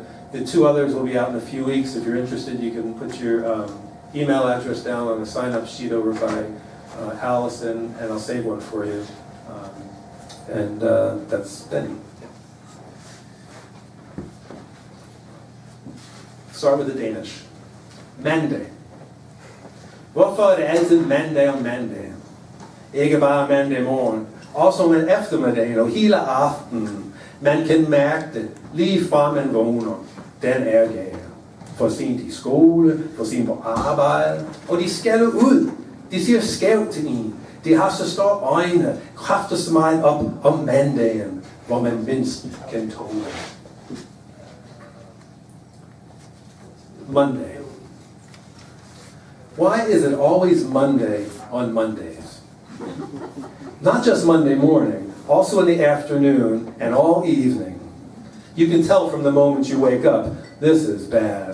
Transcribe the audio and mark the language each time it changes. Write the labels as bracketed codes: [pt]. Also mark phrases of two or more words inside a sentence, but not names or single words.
[en] The two others will be out in a few weeks. If you're interested, you can put your email address down on a sign-up sheet over by Allison, and I'll save one for you. That's Benny. Start with the Danish. [da] Mandag. Hvorfor er det altid mandag om mandag? Ikke bare mandag morgen. Også om en eftermiddag og hele aftenen. Man kan mærke det lige fra man vågner. Den er gær. For sent i skole, for sent på arbejde, og de skal ud. De ser skævt til en. De har så store øjne, kræfter så meget op om mandagen, hvor man mindst kan tåle. [en] Monday. Why is it always Monday on Mondays? Not just Monday morning, also in the afternoon and all evening. You can tell from the moment you wake up, this is bad.